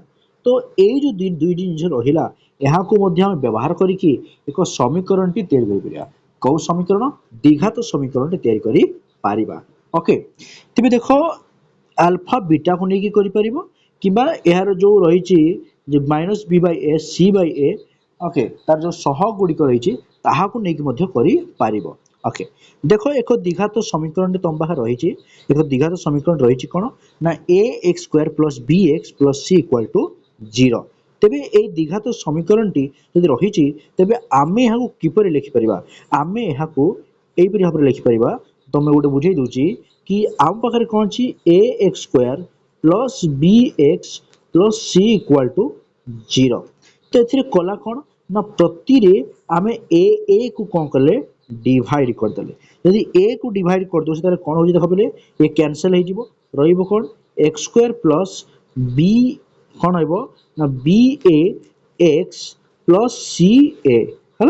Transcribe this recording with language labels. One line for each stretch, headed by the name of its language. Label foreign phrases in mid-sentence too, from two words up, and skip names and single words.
Odia: ତ ଏଇ ଯେଉଁ ଦୁଇଟି ଜିନିଷ ରହିଲା ଏହାକୁ ମଧ୍ୟ ଆମେ ବ୍ୟବହାର କରିକି ଏକ ସମୀକରଣଟି ତିଆରି କରିପାରିବା। କେଉଁ ସମୀକରଣ ଦ୍ୱିଘାତ ସମୀକରଣଟି ତିଆରି କରିପାରିବା ଓକେ। ତେବେ ଦେଖ ଆଲଫା ବିଟାକୁ ନେଇକି କରିପାରିବ କିମ୍ବା ଏହାର ଯେଉଁ ରହିଛି ଯେ -b/a c/a ଓକେ ତାର ଯେଉଁ ସହ ଗୁଡ଼ିକ ରହିଛି ତାହାକୁ ନେଇକି ମଧ୍ୟ କରିପାରିବ ଓକେ। ଦେଖ ଏକ ଦ୍ୱିଘାତ ସମୀକରଣଟି ତୁମ ପାଖରେ ରହିଛି ଏକ ଦ୍ୱିଘାତ ସମୀକରଣ ରହିଛି କ'ଣ ନା ax² + bx + c = 0। ତେବେ ଏଇ ଦ୍ୱିଘାତ ସମୀକରଣଟି ଯଦି ରହିଛି ତେବେ ଆମେ ଏହାକୁ କିପରି ଲେଖିପାରିବା ଆମେ ଏହାକୁ ଏହିପରି ଭାବରେ ଲେଖିପାରିବା ତୁମେ ଗୋଟେ ବୁଝେଇ ଦେଉଛି କି ଆମ ପାଖରେ କ'ଣ ଅଛି ax² + bx + c = 0। ତ ଏଥିରେ କଲା କ'ଣ ନା ପ୍ରତିରେ ଆମେ କୁ କ'ଣ କଲେ ଡିଭାଇଡ୍ କରିଦେଲେ ଯଦି କୁ ଡିଭାଇଡ୍ କରିଦେଉଛି ତାହେଲେ କ'ଣ ହେଉଛି ଦେଖ ପିଲେ ଏ କ୍ୟାନସଲ୍ ହେଇଯିବ ରହିବ କ'ଣ x² + b କ'ଣ ରହିବ ନା bax + ca ହେଲା।